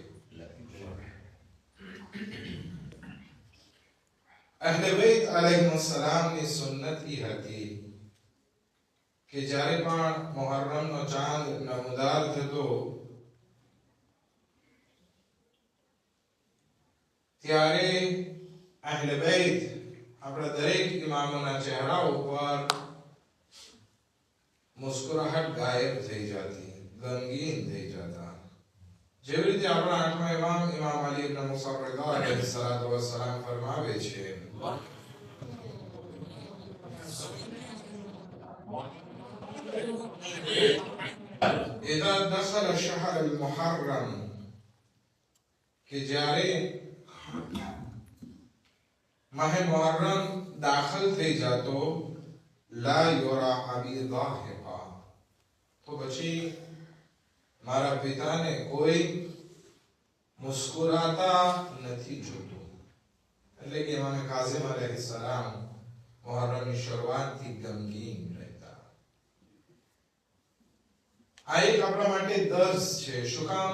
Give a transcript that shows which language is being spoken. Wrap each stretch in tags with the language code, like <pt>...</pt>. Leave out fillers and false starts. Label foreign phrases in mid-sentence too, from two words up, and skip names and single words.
<gu>અહલે બૈત અલૈહિસ્સલામ ની સુન્નત ઈ હતી કે જ્યારે પણ મુહર્રમ નો ચાંદ નમદાર થતો ત્યારે અહલે બૈત આપણા દરેક ઇમામોના ચહેરા ઉપર મુસ્કુરાહટ ગાયબ થઈ જતી, ગમગીન થઈ જતા. જેવી રીતે આપણા આઠમા ઇમામ ઇમામ અલી ઇબ્ન મુસા રઝા</gu> <ar>عليه الصلاة والسلام</ar> <gu>ફરમાવે છે</gu> <ar>إذا دخل الشهر المحرم</ar> <gu>કે જ્યારે માહ મુહર્રમ દાખલ થઈ જાતો</gu> <ar>لا يرى أبي ضاحكا</ar> <gu>તો પછી મારા પિતાને કોઈ મુસ્કુરાતા નથી જોતું. એટલે કે ઇમામ કાઝિમ અલૈહિસ્સલામ મુહર્રમની શરૂઆતથી ગમગીન રહેતા. આ એક આપણા માટે દર્શ છે. શું કામ?</gu>